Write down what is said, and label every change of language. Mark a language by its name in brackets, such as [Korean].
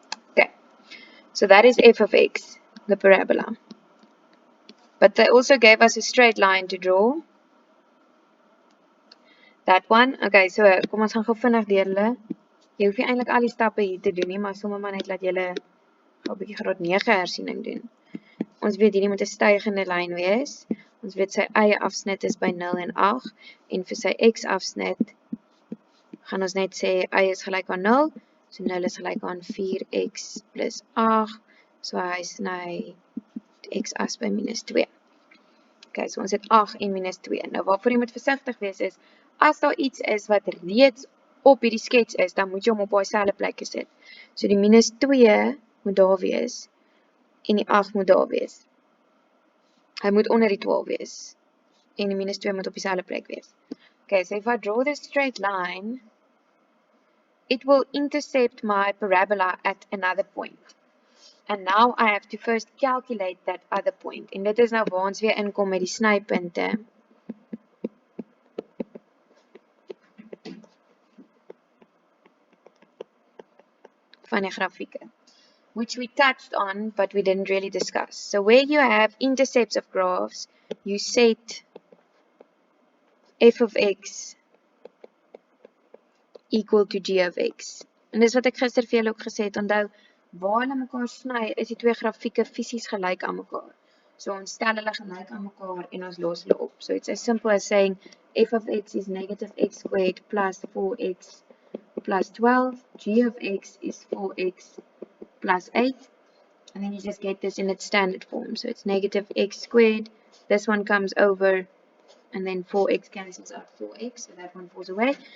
[English] Okay, so that is f of x, the parabola. But they also gave us a straight line to draw. That one. [Afrikaans] Okay, so kom ons gaan gou vinnig deur hulle. Jy hoef nie eintlik al die stappe hier te doen nie, maar sommer maar net laat julle gou 'n bietjie graad 9 hersiening doen. Ons weet hierdie moet 'n stygende lyn wees. Ons weet sy eie afsnit is by 0 en 8, en vir sy x afsnit gaan ons net sê y is gelyk aan 0, so 0 is gelyk aan 4x plus 8, so hy sny x as by minus 2. Okay, so ons het 8 en minus 2. Nou waarvoor jy moet versigtig wees is, as daar iets is wat reeds op hierdie skets is, dan moet jy hom op daai selfde plekkie sit. So die minus 2 moet daar wees, en die 8 moet daar wees. Hy moet onder die 12 wees, en die minus 2 moet op dieselfde plek wees. [English] Okay, so if I draw this straight line, it will intercept my parabola at another point. And now I have to first calculate that other point. [Afrikaans] En dit is nou waar ons weer inkom met die snypunte. Van die grafieke, [English] which we touched on, but we didn't really discuss. So where you have intercepts of graphs, you set f of x equal to g of x. [Afrikaans] En dis wat ek gister vir julle ook gesê het, onthou, waar hulle mekaar sny, is die twee grafieke fisies gelyk aan mekaar. So ons stel hulle gelyk aan mekaar en ons los hulle op. [English] So it's as simple as saying f of x is negative x squared plus 4x plus 12, g of x is 4x plus 8, and then you just get this in its standard form. So it's negative x squared, this one comes over, and then 4x cancels out 4x, so that one falls away.